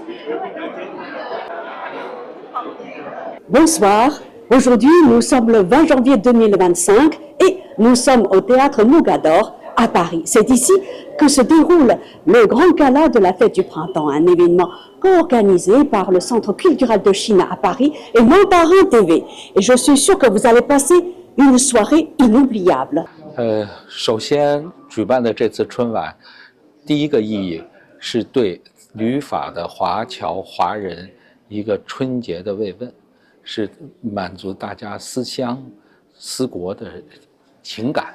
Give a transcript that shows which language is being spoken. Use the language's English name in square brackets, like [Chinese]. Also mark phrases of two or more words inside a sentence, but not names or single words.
[French] Bonsoir, aujourd'hui nous sommes le 20 janvier 2025 et nous sommes au théâtre Mogador à Paris. C'est ici que se déroule le grand gala de la fête du printemps, un événement co-organisé par le Centre culturel de Chine à Paris et Mandarin TV. Et je suis sûre que vous allez passer une soirée inoubliable. [Chinese] 首先举办的这次春晚，第一个意义是对旅法的华侨华人一个春节的慰问，是满足大家思乡思国的情感。